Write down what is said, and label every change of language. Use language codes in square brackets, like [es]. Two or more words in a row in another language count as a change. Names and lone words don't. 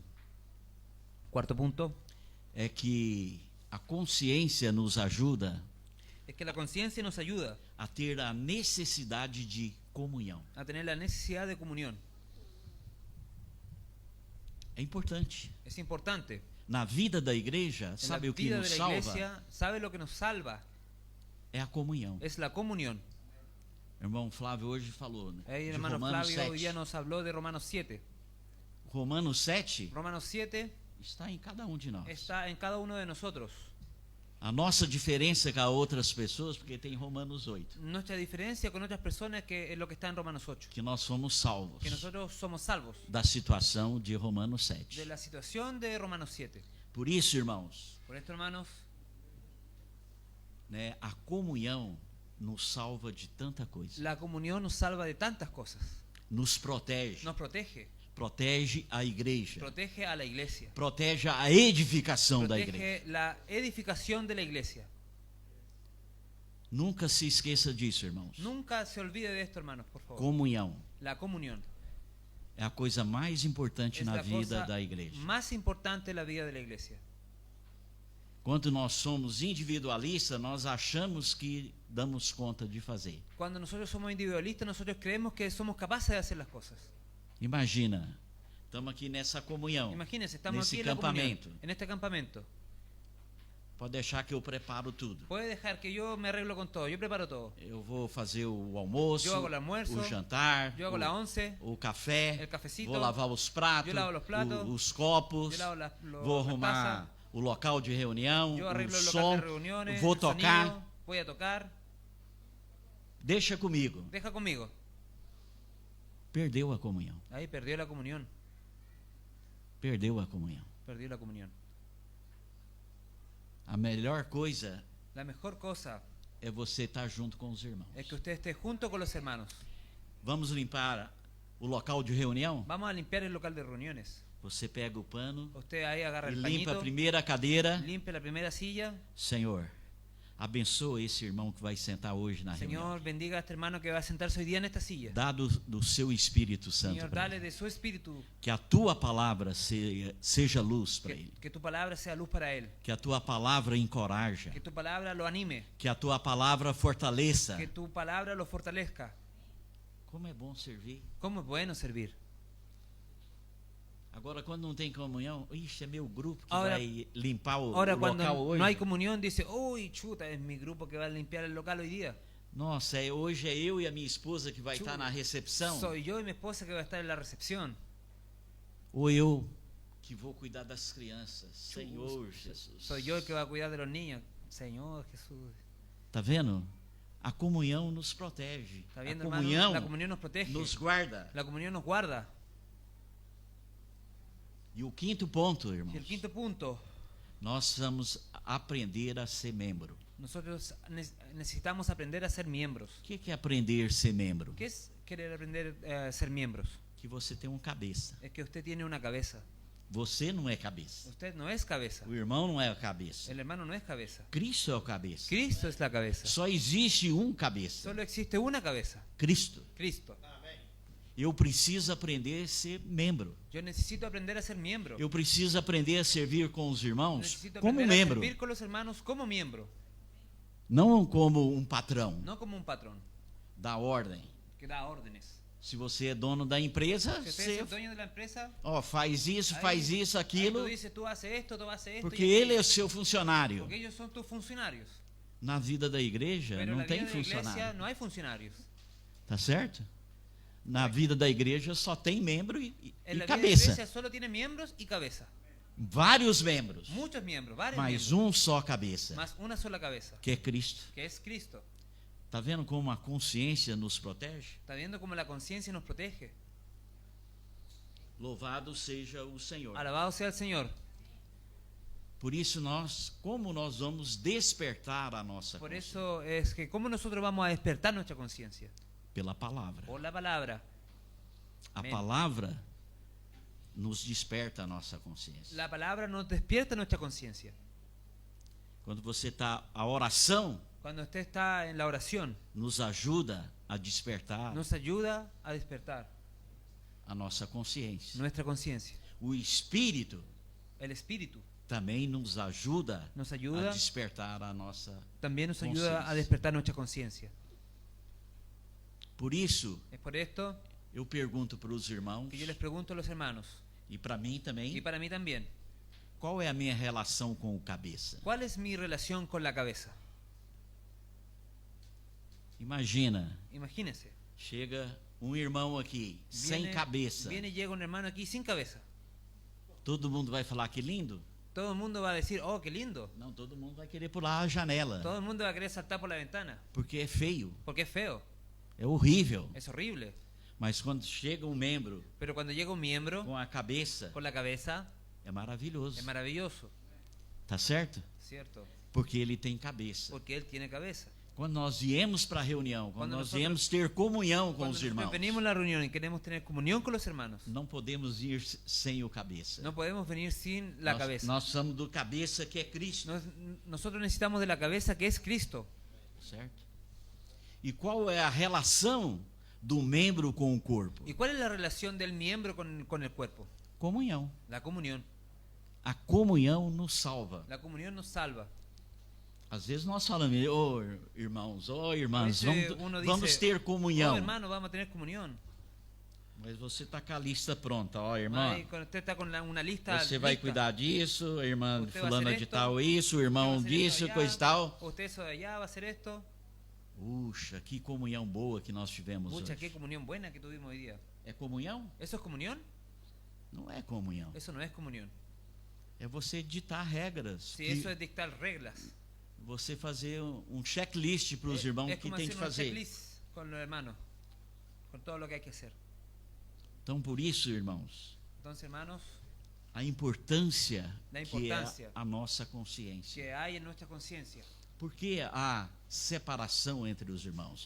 [es] Cuarto punto [pt] é que a consciência nos ajuda [es] es que la conciencia nos ayuda [pt] a ter a necessidade de comunhão. [es] a tener la necesidad de comunión. [pt] É importante. [es] Es importante. [pt] Na vida da igreja, [es] En [pt] sabe [es] la [pt] o que [es] vida [pt] nos [es] de la [pt] salva? [es] iglesia, ¿sabe lo que nos salva? [pt] É a comunhão. [es] Es la comunión. [pt] O irmão Flávio hoje falou, né? [es] El [pt] De [es] hermano [pt] Romanos [es] Flavio hoy [pt] 7. [es] día nos habló de Romanos 7. [pt] Romanos 7 [es] Romanos 7 [pt] está em cada um de nós. [es] está en cada uno de nosotros. [pt] A nossa diferença com outras pessoas, porque tem Romanos 8, [es] Nuestra diferencia con otras personas que es lo que está en Romanos 8. [pt] que nós somos salvos [es] Que nosotros somos salvos [pt] da situação de Romanos 7. [es] de la situación de Romanos 7. [pt] Por isso, irmãos, [es] Por esto, hermanos, [pt] né, a comunhão nos salva de tanta coisa. [es] la comunión nos salva de tantas cosas. [pt] Nos protege. [es] Nos protege. [pt] Protege a igreja. [es] Protege a la iglesia. [pt] Protege a edificação da igreja. [es] Protege la edificación de la iglesia. [pt] Nunca se esqueça disso, irmãos. [es] Nunca se olvide de esto, hermanos, por favor. [pt] Comunhão [es] La comunión [pt] é a coisa mais importante [es] es [pt] na [es] la [pt] vida [es] cosa [pt] da igreja. [es] más importante en la vida de la iglesia. [pt] Quando nós somos individualistas, nós achamos que damos conta de fazer. [es] Cuando nosotros somos individualistas, nosotros creemos que somos capaces de hacer las cosas. [pt] Imagina, estamos aqui nessa comunhão, [es] Imagínense, estamos [pt] nesse [es] aquí en la comunión, campamento. en este campamento. [pt] Pode deixar que eu preparo tudo. [es] Puede dejar que yo me arreglo con todo, yo preparo todo. [pt] Eu vou fazer o almoço, Eu hago o almoço, o jantar, [es] Yo hago la once, [pt] o café, [es] el cafecito, [pt] vou lavar os pratos, eu lavo os pratos, os copos, [es] yo lavo [pt] vou [es] las [pt] arrumar [es] tazas, [pt] o local de reunião, [es] yo [pt] o [es] arreglo el local [pt] som, [es] de reuniones, [pt] vou [es] el [pt] tocar. [es] sonido, voy a tocar. [pt] Deixa comigo. [es] Deja conmigo. [pt] Perdeu a comunhão. [es] Ahí perdió la comunión. [pt] Perdeu a comunhão. [es] Perdió la comunión. [pt] A melhor coisa [es] La mejor cosa [pt] é você estar junto com os irmãos. [es] es que usted esté junto con los hermanos. [pt] Vamos limpar o local de reunião? [es] Vamos a limpiar el local de reuniones. [pt] Você pega o pano [es] Usted ahí agarra [pt] e [es] el [pt] limpa a [es] pañito, [pt] primeira cadeira. [es] limpia la primera silla. [pt] Senhor, abençoa esse irmão que vai sentar hoje na reunião. [es] Señor, bendiga a este hermano que va a sentarse hoy día en esta silla. [pt] Dá do seu Espírito Santo [es] Señor, [pt] para [es] dale [pt] ele. [es] de su espíritu, [pt] Que a tua palavra seja luz para ele. [es] que tu palabra sea luz para él, [pt] Que a tua palavra encoraja. [es] que tu palabra lo anime, [pt] Que a tua palavra fortaleça. [es] que tu palabra lo fortalezca. [pt] Como é bom servir. [es] ¿Cómo es bueno servir? [pt] Agora, quando não tem comunhão, ixi, é meu grupo que [es] Ahora- [pt] vai limpar o [es] Ahora cuando [pt] local hoje. [es] no hay comunión dice, uy, chuta, es mi grupo que va a limpiar el local hoy día. [pt] Nossa, hoje é eu e a minha esposa que vai [es] Chuta, [pt] estar na recepção. [es] Soy yo y mi esposa que va a estar en la recepción. [pt] Ou eu que vou cuidar das crianças. Senhor Jesus. [es] Soy yo el que va a cuidar de los niños. Señor Jesús. [pt] Tá vendo? A comunhão nos protege. [es] ¿Está [pt] A [es] viendo, hermano? [pt] comunhão [es] La comunión nos protege. [pt] nos guarda. [es] La comunión nos guarda. [pt] E o quinto ponto, irmãos, [es] Y el quinto punto, [pt] nós vamos aprender a ser membro. [es] nosotros necesitamos aprender a ser miembros. [pt] O que é aprender a ser membro? [es] ¿Qué es querer aprender a ser miembros? [pt] Que você tem uma cabeça. [es] Es que usted tiene una cabeza. [pt] Você não é cabeça. [es] Usted no es cabeza. [pt] O irmão não é a cabeça. [es] El hermano no es cabeza. [pt] Cristo é o cabeça. [es] Cristo es la cabeza. [pt] Só existe um cabeça. [es] Solo existe una cabeza. [pt] Cristo. [es] Cristo. [pt] Eu preciso aprender a ser membro. [es] Yo necesito aprender a ser miembro. [pt] Eu preciso aprender a servir com os irmãos [es] Necesito [pt] como [es] aprender a [pt] membro, [es] servir con los hermanos como miembro, [pt] não como um patrão [es] no como un patrón [pt] da ordem. [es] que da órdenes. [pt] Se você é dono da empresa, [es] Si usted es [pt] você [es] el dueño de la empresa, [pt] faz isso, [es] ahí- [pt] faz isso, [es] ahí [pt] aquilo, [es] tú dices, tú haces esto, tú haces esto. [pt] porque [es] y [pt] ele é [es] aquello, [pt] o seu funcionário. [es] porque ellos son tus funcionarios. [pt] Na vida da igreja [es] Pero en [pt] não [es] la [pt] tem [es] vida de la iglesia [pt] funcionário, [es] no hay funcionarios. [pt] tá certo? Na vida da igreja só tem membro e [es] En la vida de la [pt] cabeça. [es] iglesia solo tiene miembros y cabeza. [pt] Vários membros, [es] Muchos miembros, varios [pt] mas [es] miembros, [pt] só cabeça, [es] más una sola cabeza, [pt] que é Cristo. [es] que es Cristo. [pt] Tá vendo como a consciência nos protege? [es] ¿Está viendo cómo la conciencia nos protege? [pt] Louvado seja o Senhor. [es] Alabado sea el Señor. [pt] Por isso como nós vamos despertar a nossa [es] Por [pt] consciência? [es] eso es que cómo nosotros vamos a despertar nuestra conciencia. [pt] Pela palavra. [es] Por la palabra. [pt] A Amém. palavra nos desperta a nossa consciência. [es] La palabra nos despierta nuestra conciencia. [pt] Quando você está, a oração [es] Cuando usted está en la oración, [pt] nos ajuda a despertar [es] nos ayuda a despertar [pt] a nossa consciência. [es] nuestra conciencia. [pt] O Espírito [es] El Espíritu [pt] também nos ajuda [es] nos [pt] a [es] ayuda, [pt] despertar a nossa. [es] también nos ayuda a conciencia. despertar nuestra conciencia. [pt] Por isso, [es] Es por esto [pt] eu pergunto para os irmãos [es] que yo les pregunto a los hermanos, [pt] e para mim [es] y [pt] também, [es] para mí también, [pt] qual é a minha relação com o cabeça? [es] ¿cuál es mi relación con la cabeza? [pt] Imagina, [es] Imagínense, [pt] chega um irmão aqui sem cabeça. [es] viene y llega un hermano aquí sin cabeza. [pt] Todo mundo vai falar que lindo? [es] Todo el mundo va a decir, oh, qué lindo. [pt] Não, todo mundo vai querer pular a janela, [es] Todo el mundo va a querer saltar por la ventana, [pt] porque é feio, [es] porque es feo, [pt] é horrível. [es] es horrible. [pt] Mas quando chega um membro [es] Pero cuando llega un miembro [pt] com a cabeça, [es] con la cabeza, [pt] é maravilhoso. [es] es maravilloso, [pt] Tá certo? [es] ¿cierto? [pt] Porque ele tem cabeça. [es] Porque él tiene cabeza. [pt] Quando nós viemos para a reunião, quando Quando nós [es] nosotros- [pt] viemos ter comunhão com [es] Cuando [pt] os [es] nosotros [pt] irmãos, [es] venimos a la reunión y queremos tener comunión con los hermanos, [pt] não podemos ir sem o cabeça. [es] no podemos venir sin la [pt] nós, [es] cabeza. [pt] nós somos do cabeça que é Cristo, [es] Nosotros necesitamos de la cabeza que es Cristo. [pt] certo? E qual é a relação do membro com o corpo? [es] ¿Y cuál es la relación del miembro con el cuerpo? [pt] Comunhão. [es] La comunión. [pt] A comunhão nos salva. [es] La comunión nos salva. [pt] Às vezes nós falamos, ô irmãos, ô irmãs, [es] A veces uno [pt] vamos [es] dice, [pt] ter comunhão. [es] Oh, hermano, vamos a tener comunión. [pt] Mas você está com a lista pronta, ó irmã. [es] Ay, cuando usted está con una lista [pt] Você vai [es] lista, [pt] cuidar disso, a irmã [es] Usted vai [pt] fulana [es] hacer [pt] de [es] esto, [pt] tal isso, o [es] usted va [pt] a irmão [es] hacer [pt] disso, [es] esto [pt] coisa e tal. [es] allá, usted eso de allá va a hacer esto. [pt] Puxa, que comunhão boa que nós tivemos [es] Mucha, [pt] hoje. [es] qué comunión buena que tuvimos hoy día. [pt] É comunhão? [es] ¿Eso es comunión? [pt] Não é comunhão. [es] Eso no es comunión. [pt] É você ditar regras. [es] Si que eso es dictar reglas. [pt] Você fazer um checklist para os irmãos [es] Es [pt] que [es] como [pt] tem de [es] hacer un [pt] fazer. [es] checklist con los hermanos. Con todo lo que hay que hacer. [pt] Então, por isso, irmãos, [es] Entonces, hermanos, [pt] a importância Da que importância é a nossa consciência. [es] que hay en nuestra conciencia. [pt] Por que há separação entre os irmãos?